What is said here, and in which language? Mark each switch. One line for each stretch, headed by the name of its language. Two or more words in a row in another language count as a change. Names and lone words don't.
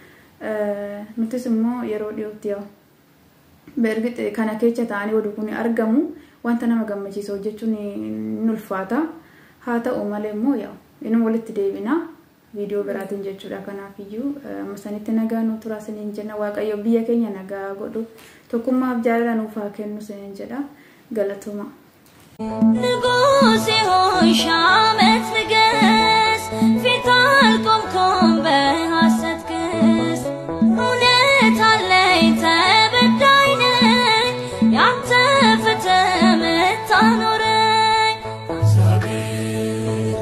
Oromo: Nutis immoo yeroo dhiyootti yoo bergite kana keessa ta'anii oduu kun argamu wanta nama gammachiisu hojjechuun ni ulfaata. Haa ta'u malee immoo yaa inni walitti deebina viidiyoo biraatiin jechuudha. Kanaafiyyuu amma sanitti nagaa nu turaa isiniin jenna. Waaqayyo biyya keenya nagaa godhu tokkummaaf jaalala nuuf haa kennu isiniin jedha. Galatoomaa.
Amharic: ንጉሥ ሆይ ሺህ ዓመት ንገስ ፊት አልቆምኩም በሐሰት ክስ እውነት አለኝ ተበዳይ ነኝ ያንተ ፍትህ የምታኖረኝ